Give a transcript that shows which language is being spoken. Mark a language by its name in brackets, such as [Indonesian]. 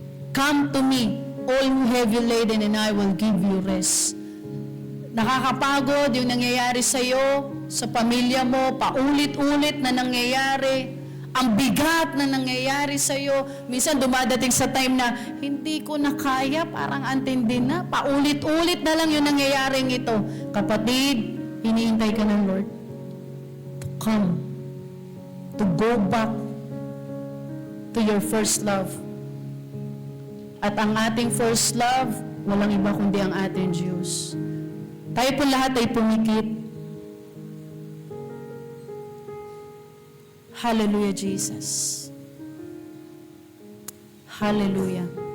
[English] Come to me, all who heavy laden, and I will give you rest. [Filipino] Nakakapagod yung nangyayari sa iyo, sa pamilya mo, paulit-ulit na nangyayari. Ang bigat na nangyayari sa iyo. Minsan dumadating sa time na, hindi ko na kaya, parang antindi na. Paulit-ulit na lang yung nangyayaring ito. Kapatid, hinihintay ka ng Lord. [English] To come. To go back to your first love. [Filipino] At ang ating first love, walang iba kundi ang ating Diyos. Tayo po lahat ay pumikit. Hallelujah, Jesus. Hallelujah.